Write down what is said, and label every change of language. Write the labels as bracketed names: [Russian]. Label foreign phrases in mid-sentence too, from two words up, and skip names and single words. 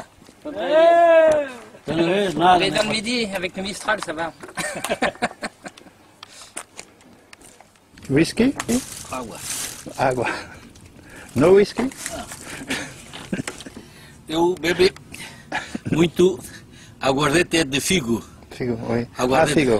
[Portuguese] Cada vez nada. [French] Mais dans le midi, avec le Mistral, ça va. [Portuguese] Whisky? Água. Água. [English] No whisky? [Portuguese] Eu bebo muito aguardente de figo. [French] Figo, oui. Ah, [Portuguese] Aguardente, figo.